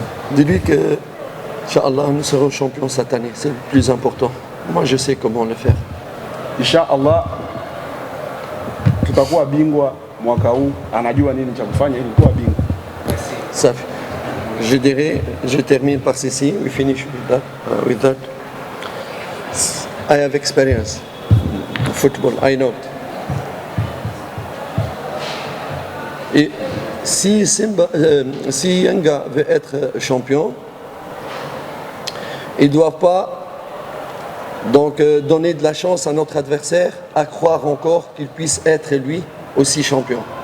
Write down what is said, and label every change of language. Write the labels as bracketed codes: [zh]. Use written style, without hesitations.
[fr] Dis-lui que, Inch'Allah, nous serons champions cette année, c'est le plus important. Moi, je sais comment le faire. [sw] Inch'Allah, tutakuwa bingwa mwaka huu, anajua nini cha kufanya ili kuwa bingwa. Safi. [fr] Je dirais, je termine par ceci, [en] we finish with that. I have experience in football, I know. [fr] Et si Yanga veut être champion, il ne doit pas donc donner de la chance à notre adversaire à croire encore qu'il puisse être lui aussi champion.